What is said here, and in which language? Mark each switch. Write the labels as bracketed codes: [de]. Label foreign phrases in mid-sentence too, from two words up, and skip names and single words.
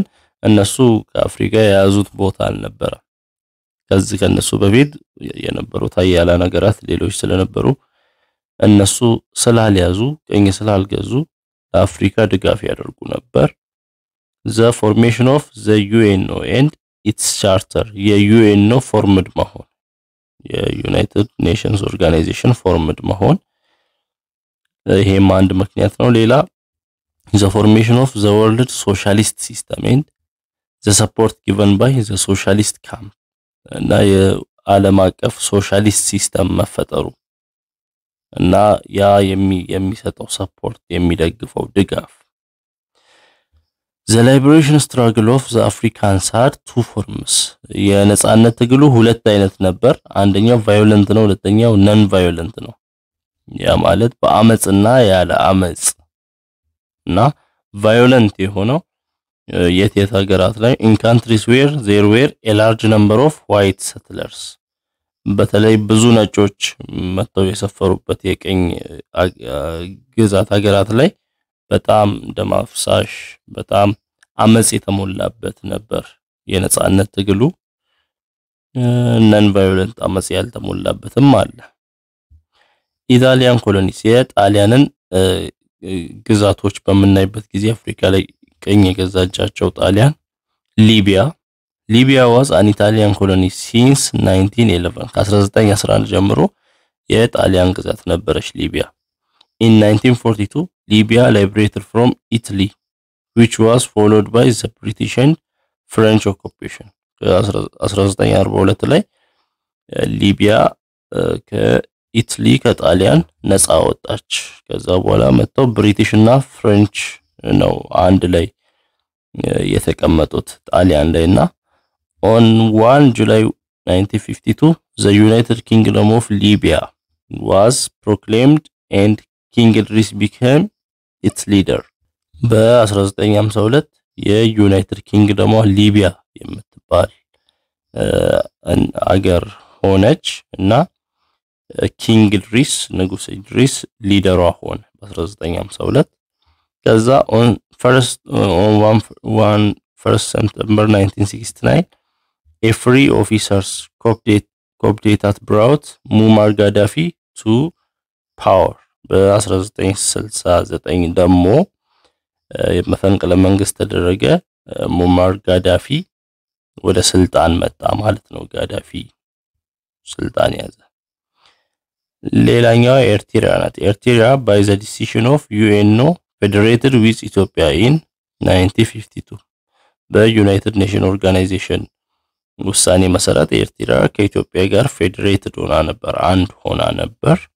[am] እነሱ ከአፍሪካ የያዙት ቦታ አልነበረ። ከነሱ በፊት የነበሩት ሀያል ሀገራት ሌሎች ስለነበሩ እነሱ ስላልያዙ ቅኝ ስላልገዙ ለአፍሪካ ድጋፍ ያደርጉ ነበር። [en] The formation of the UNO and its charter [am] የዩኤንኦ ፎርምድ መሆን የዩናይትድ ኔሽንስ ኦርጋናይዜሽን ፎርምድ መሆን ይሄም አንድ ምክንያት ነው። ሌላ [en] the formation of the world socialist system and the support given by the socialist camp [am] እና የዓለም አቀፍ [en] socialist system [am] መፈጠሩ እና ያ የሚሰጠው ሰፖርት የሚደግፈው ድጋፍ [en] The liberation struggle of the Africans had two forms [am] የነጻነት ትግሉ ሁለት አይነት ነበር። አንደኛው ቫዮለንት ነው፣ ሁለተኛው ነን ቫዮለንት ነው። ያ ማለት በአመጽና ያለ አመጽ እና ቫዮለንት የሆነው የት ሀገራት ላይ in [en] countries where there were a large number of white settlers [am] በተለይ ብዙ ነጮች መጥተው የሰፈሩበት የቅኝ ግዛት ሀገራት ላይ በጣም ደም አፍሳሽ በጣም አመጽ የተሞላበት ነበር የነጻነት ትግሉ። [en] non violent [am] አመጽ ያልተሞላበትም አለ። [en] Italian colonies [am] የጣሊያንን ግዛቶች በምናይበት ጊዜ አፍሪካ ላይ ቀኝ የገዛቻቸው ጣሊያን [en] ሊቢያ was an Italian colony since 1911 [am] ከ1911 ጀምሮ የጣሊያን ግዛት ነበረች ሊቢያ። [en] In 1942 Libya liberated from Italy which was followed by the British and French occupation. [am] ከ1942 ላይ ሊቢያ ከኢታሊ ከጣሊያን ነፃ ወጣች። ከዛ በኋላ መጥተው ብሪቲሽ እና ፍሬንች ነው አንድ ላይ የተቀመጡት ጣሊያን ላይና [en] on 1 July 1952 the United Kingdom of Libya was proclaimed and King Idris became its leader. [am] በ1952 የዩናይትድ ኪንግደም ሊቢያ የምትባል አገር ሆነች እና ኪንግ ኢድሪስ ንጉስ ኢድሪስ ሊደሯ ሆነ በ1952። ከዛ [en] on 1 September 1969 a free officers coup d'etat brought Muammar Gaddafi to power. [am] በ1969 ደግሞ የመፈንቅለ መንግስት ተደረገ። ሙአመር ጋዳፊ ወደ ስልጣን መጣ ማለት ነው። ጋዳፊ ስልጣን ያዘ። ሌላኛው ኤርትራ ናት። ኤርትራ [en] by the decision of UNO federated with Ethiopia in 1952 [am] በዩናይትድ ኔሽን ኦርጋናይዜሽን ውሳኔ መሰረት ኤርትራ ከኢትዮጵያ ጋር ፌዴሬትድ ሆና ነበር፣ አንድ ሆና ነበር።